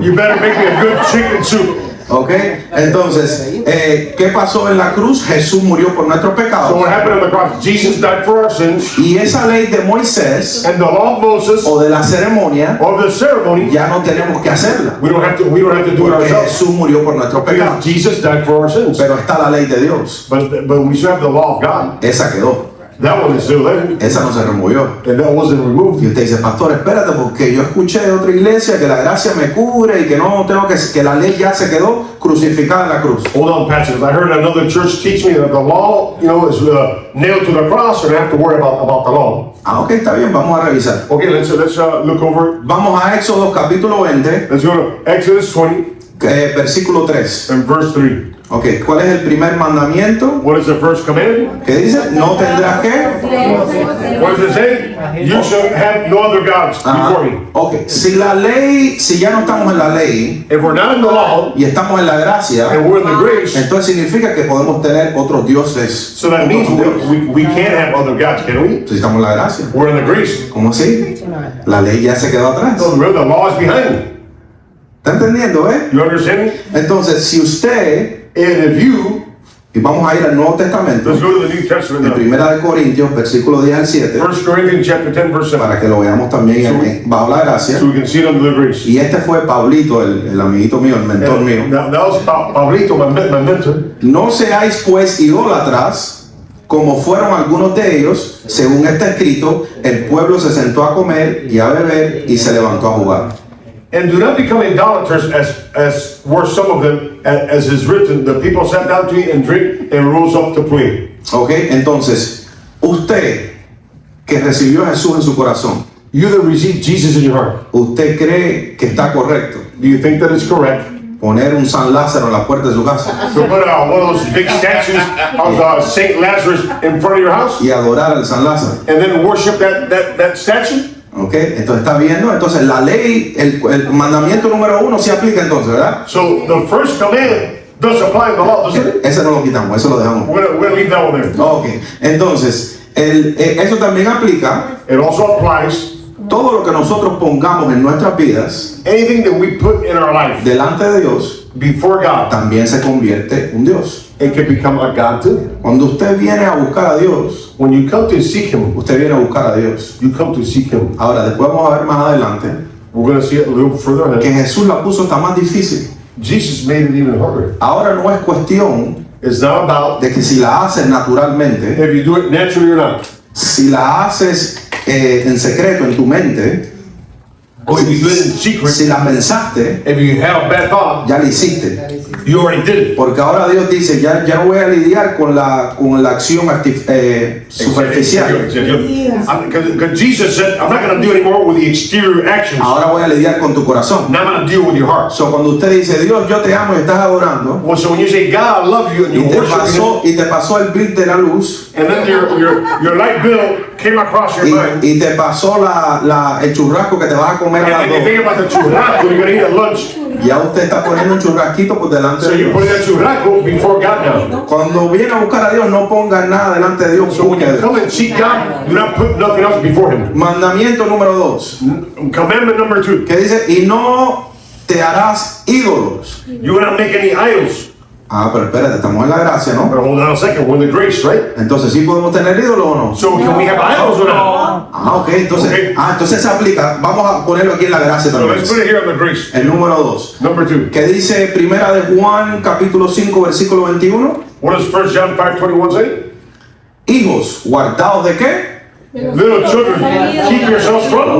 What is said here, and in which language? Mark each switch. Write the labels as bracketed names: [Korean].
[English] you better make me a good chicken soup. [Spanish] Ok, entonces, ¿qué pasó en la cruz? Jesús murió por nuestros [English] So [Spanish] pecados. [English] what happened on the cross? Jesus died for our sins, [Spanish] Y esa ley de Moisés [English] and the law of Moses, [Spanish] o de la ceremonia [English] of the ceremony, [Spanish] ya no tenemos que hacerla. [English] we don't have to do it [Spanish] Porque [English] ourselves. [Spanish] Jesús murió por nuestros [English] Because [Spanish] pecados. [English] Jesus died for our sins. [Spanish] Pero está la ley de Dios. [English] But we still have the law of God. [Spanish] Esa quedó. [English] That one is still there, [Spanish] Esa no se removió. [English] and that wasn't removed. [Spanish] Y usted dice, pastor, espérate, porque yo escuché de otra iglesia que la gracia me cubre y que no tengo que la ley ya se quedó crucificada en la cruz. [English] Hold on, Pastor. I heard another church teach me that the law, is nailed to the cross, and I have to worry about the law. [Spanish] Ah, ok, está bien, vamos a revisar. [English] Okay, let's look over it. [Spanish] Vamos a Éxodo capítulo 20, [English] Let's go to Exodus 20 [Spanish] versículo 3. [English] and verse 3. [Spanish] Ok, ¿cuál es el primer mandamiento? [English] What is the first command? [Spanish] ¿Qué dice? No tendrás que. [English] What does it say? You shall have no other gods before me. [Spanish] Ok, si ya no estamos en la ley [English] If we're not in the law [Spanish] y estamos en la gracia, [English] and we're in the grace, [Spanish] entonces significa que podemos tener otros dioses. [English] so that means we can't have other gods, can we? [Spanish] Si estamos en la gracia. [English] We're in the grace. [Spanish] ¿Cómo así? La ley ya se quedó atrás. [English] So the law is behind. [Spanish] ¿Está entendiendo, [English] You understand me? [Spanish] Entonces, si usted, [English] And if you, [Spanish] y vamos a ir al Nuevo Testamento, [English] let's go to the New Testament [Spanish] en [English] now. [Spanish] Primera de Corintios, versículo 10 al 7, [English] 1 Corinthians chapter 10, verse 7. [Spanish] para que lo veamos también bajo la gracia. [English] So we can see it under the grace. [Spanish] Y este fue Pablito, el amiguito mío, el mentor mío. [English] That was Pablito, my mentor. [Spanish] No seáis pues idólatras, como fueron algunos de ellos, según está escrito, el pueblo se sentó a comer y a beber y se levantó a jugar. [English] And do not become idolaters as were some of them, as is written, the people sat down to eat and drink and rose up to play. [Spanish] Ok, entonces, usted que recibió a Jesús en su corazón, [English] You that received Jesus in your heart, [Spanish] ¿usted cree que está correcto [English] do you think that it's correct [Spanish] poner un San Lázaro en la puerta de su casa [English] to put one of those big statues of Saint Lazarus in front of your house [Spanish] y adorar al San Lázaro? [English] and then worship that statue? [Spanish] Ok, entonces está viendo, entonces la ley, el mandamiento número 1 se aplica entonces, ¿verdad? [English] So the first command does apply in the law, doesn't it? [Spanish] Ese no lo quitamos, eso lo dejamos. [English] We're gonna leave that one there. [Spanish] Ok, entonces, eso también aplica [English] It also applies [Spanish] todo lo que nosotros pongamos en nuestras vidas [English] anything that we put in our life [Spanish] delante de Dios, [English] before God. [Spanish] también se convierte en un Dios. [English] It can become a God too. [Spanish] Cuando usted viene a buscar a Dios, [English] When you come to seek Him, [Spanish] usted viene a buscar a Dios. [English] you come to seek Him. [Spanish] Ahora, después vamos a ver más adelante [English] We're going to see it a little further [Spanish] que [English] ahead. [Spanish] Jesús la puso hasta más difícil. [English] Jesus made it even harder. [Spanish] Ahora no es cuestión [English] It's not about [Spanish] de que si la haces naturalmente, [English] if you do it naturally or not. [Spanish] si la haces en secreto en tu mente, [English] Or if you do it in secret, [Spanish] si la pensaste, [English] if you have a bad thought, [Spanish] ya la hiciste. [English] you already did it. [Spanish] Porque ahora Dios dice, ya no voy a lidiar con la acción superficial. [English] Because Jesus said, I'm not going to do anymore with the exterior actions. [Spanish] Ahora voy a lidiar con tu corazón. [English] Now I'm going to deal with your heart. [Spanish] So, cuando usted dice, Dios, yo te amo y estás adorando, [English] Well, so when you say, God, I love you, and you worship Him, [Spanish] y te pasó el bill de la luz, [English] and then your light bill came across your mind, [Spanish] y te pasó el churrasco que te vas a comer a [English] and [Spanish] las [English] then you think [Spanish] 2. [English] about the churrasco you're going to eat at lunch. [Spanish] Ya usted está poniendo un churrasquito por delante [English] So [Spanish] de [English] you put [Spanish] Dios. [English] that churrasco before God now. [Spanish] Cuando viene a buscar a Dios, no ponga nada delante de Dios. [English] So when you come and seek God, do not put nothing else before Him. [Spanish] Mandamiento número 2, [English] Commandment number 2, [Spanish] que dice, y no te harás ídolos. [English] you will not make any idols. [Spanish] Ah, pero espérate, estamos en la gracia, ¿no? [English] But hold on a second, we're in the grace, right? Entonces, ¿sí podemos tener ídolos o no? So can we have idols or not? [Spanish] Ah, ok, entonces, [English] Ok. [Spanish] entonces se aplica. Vamos a ponerlo aquí en la gracia [English] So [Spanish] también. [English] let's put it here on the grace. [Spanish] El número 2, [English] Number 2. [Spanish] que dice Primera de Juan, capítulo 5, versículo 21. [English] What does 1 John 5:21 say? [Spanish] Hijos, guardados de qué? [English] Little children, keep yourselves from